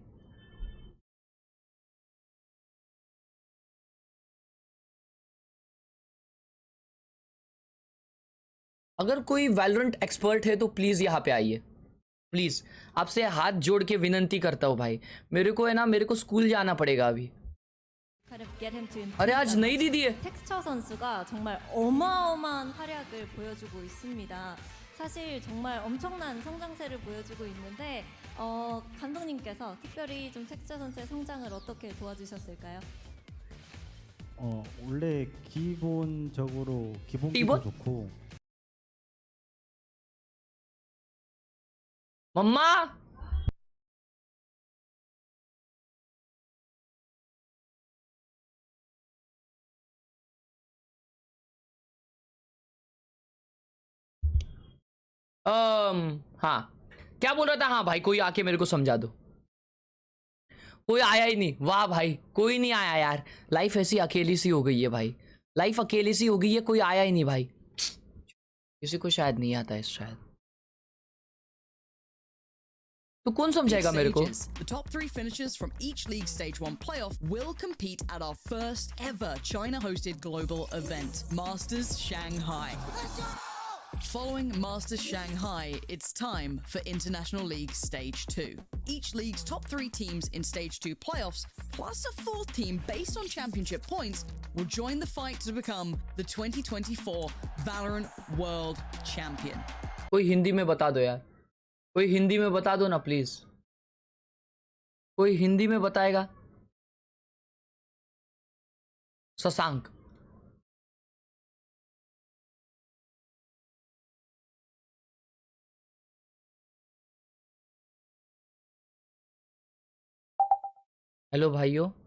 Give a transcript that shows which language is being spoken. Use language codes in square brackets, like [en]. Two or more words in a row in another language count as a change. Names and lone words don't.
[hi] अगर कोई वैलोरेंट एक्सपर्ट है तो प्लीज यहां पे आइए. प्लीज आपसे हाथ जोड़ के विनंती करता हूं भाई. मेरे को है ना, मेरे को स्कूल जाना पड़ेगा अभी. अरे आज नई दीदी है. [ko] 텍스처 선수가 정말 어마어마한 활약을 보여주고 있습니다. 사실 정말 엄청난 성장세를 보여주고 있는데 감독님께서 특별히 좀 텍스처 선수의 성장을 어떻게 도와주셨을까요? 원래 기본적으로 기본기도 기본? 좋고 [hi] मम्मा हाँ क्या बोल रहा था? हाँ भाई कोई आके मेरे को समझा दो. कोई आया ही नहीं. वाह भाई कोई नहीं आया यार. लाइफ ऐसी अकेली सी हो गई है भाई. लाइफ अकेली सी हो गई है. कोई आया ही नहीं भाई. किसी को शायद नहीं आता है शायद. तो कौन समझाएगा मेरे को? [en] The top 3 finishers from each League Stage 1 playoff will compete at our first ever China-hosted global event, Masters Shanghai. Following Masters Shanghai, it's time for International League Stage 2. Each league's top 3 teams in Stage 2 playoffs, plus a 4th team based on championship points, will join the fight to become the 2024 Valorant World Champion. [hi] कोई हिंदी में बता दो यार. कोई हिंदी में बता दो ना प्लीज. कोई हिंदी में बताएगा? शशांक. हेलो भाइयों.